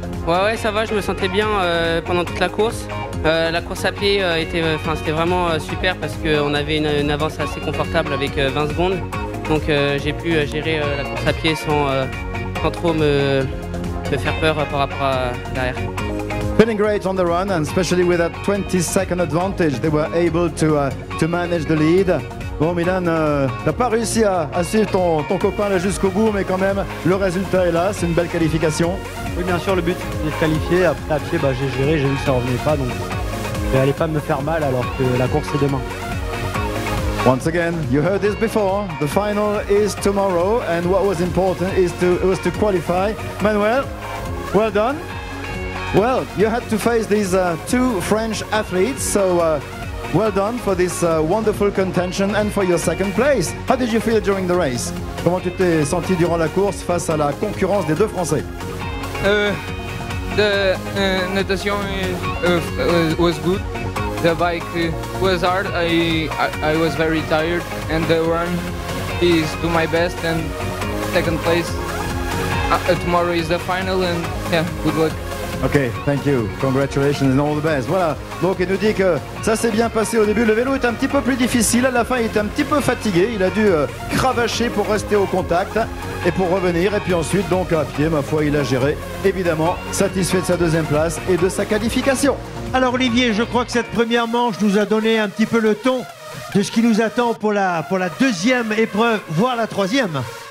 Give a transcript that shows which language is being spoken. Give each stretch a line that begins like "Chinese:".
French: Ouais, ça va, je me sentais bien pendant toute la course. La course à pied c'était vraiment super parce qu'on avait une avance assez confortable avec 20 secondes. Donc j'ai pu gérer la course à pied sans trop me faire peur par rapport à derrière.
English: Feeling great on the run, and especially with that 20-second advantage, they were able to manage the lead.
French: Bon, Milan, t'as pas réussi à suivre ton copain là jusqu'au bout, mais quand même, le résultat est là, c'est une belle qualification. Oui, bien sûr, le but c'est de qualifier. Après, à pied, j'ai géré, j'ai vu que ça revenait pas, donc je n'allais pas me faire mal alors que la course est demain.
English: Once again, you heard this before. The final is tomorrow, and what was important was to qualify. Manuel, well done. Well, you had to face these two French athletes, so well done for this wonderful contention and for your second place. How did you feel during the race?
French: Comment tu t'es senti durant la course face à la concurrence des deux Français?
English: The natation was good. The bike was hard. I was very tired, and the run is to my best. And second place. Tomorrow is the final, and yeah, good luck. Ok, thank you, congratulations and all the best.
French: Voilà, donc il nous dit que ça s'est bien passé au début. Le vélo est un petit peu plus difficile, à la fin il était un petit peu fatigué. Il a dû cravacher pour rester au contact et pour revenir. Et puis ensuite, donc à pied, ma foi, il a géré. Évidemment, satisfait de sa deuxième place et de sa qualification. Alors Olivier, je crois que cette première manche nous a donné un petit peu le ton de ce qui nous attend pour la deuxième épreuve, voire la troisième.